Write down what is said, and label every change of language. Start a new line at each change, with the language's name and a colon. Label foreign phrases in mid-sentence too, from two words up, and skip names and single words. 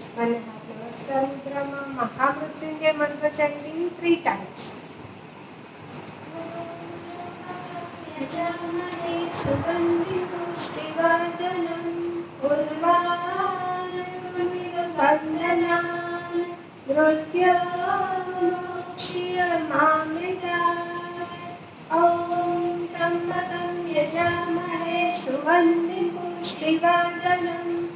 Gujarati: બંને હાથ નમસ્કાર મુદ્રામાં મહામૃત્યુંજય મંત્ર ચાલી 3 times.
Sanskrit: यजामहे सुगन्धि पुष्टिवर्धनम् उर्वारुकमिव वन्दनान् मृत्योर्मुक्षीयमामृतात् ॐ त्र्यम्बकं यजामहे सुगन्धि पुष्टिवर्धनम्